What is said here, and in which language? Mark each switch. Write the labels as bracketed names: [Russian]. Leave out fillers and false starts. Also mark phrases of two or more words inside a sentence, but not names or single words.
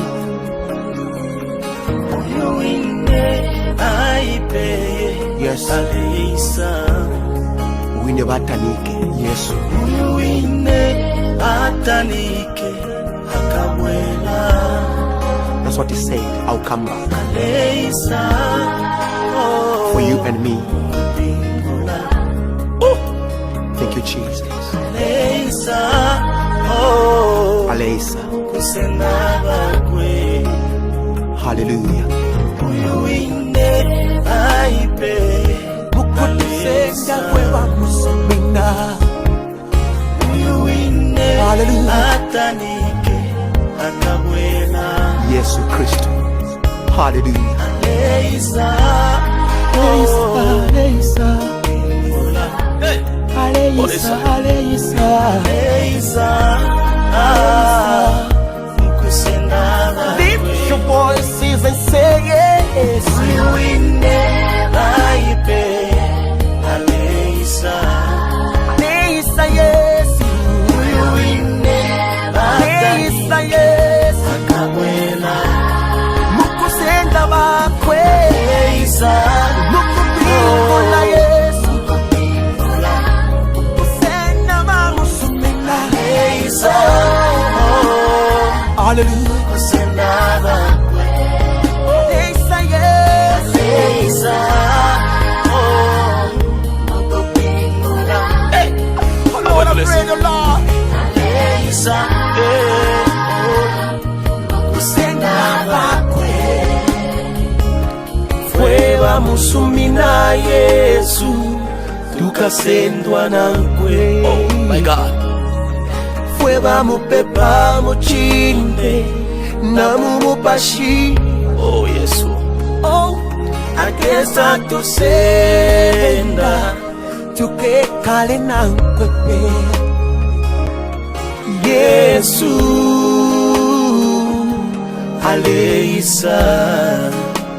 [Bemba] Uyuine aipeye Yes Aleisa Winde batanike Yesu Uyuine atanike akabwela. [English] That's what he said, I'll come back [Bemba] Aleisa [English] for you and me. Thank you Jesus. [Bemba] Aleisa Aleisa. kusenda bakwe. Hallelujah. Uyuine aipeye Mukutusenda kweba musumina. Uyuine Hallelujah. atanike akabwela. Yesu Kristo. Hallelujah. Aleisa Aleisa. Aleisa Aleisa. kusenda bakwe. [English] Lift your voices and say yes. [Bemba] Uyuine aipeye Aleisa. Aleisa yes. Uyuine Aleisa yes. akabwela. Mukusenda bakwe. Aleisa Mukupingula Yesu. Mukusenda bamusumina. Aleisa Hallelujah. kusenda bakwe. Aleisa yes. Aleisa mukupingula. [English] I wanna pray the Lord. [Bemba] Aleisa kusenda bakwe. Fue bamusumina Yesu tukasendwa nankwe. [English] Oh my God. [Bemba] Fue bamupepa muchinde na mumupashi. Oh Yesu. Oh akesa tusenda Tukekale nankwepe. Yesu Aleisa